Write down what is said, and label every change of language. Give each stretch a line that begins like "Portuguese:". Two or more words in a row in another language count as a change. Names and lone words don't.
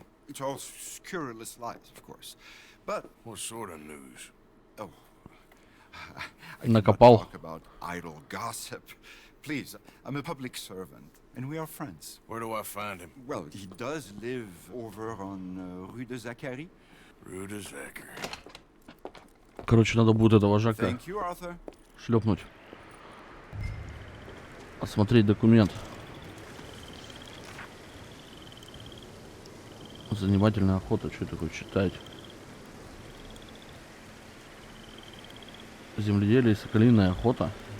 English: It's all scurrilous lies, of course. But... What sort of news? Oh. I cannot
Russian: Накопал.
English: talk about idle gossip. Please, I'm a public servant, and we are friends. Where do I find him? Well, he does live over on Rue de Zaccharie. Rue de Zachary.
Russian: Короче, надо будет этого Жака
English: Thank you, Arthur.
Russian: шлепнуть. Осмотреть документ. Занимательная охота. Что такое читать? Земледелие и соколиная охота.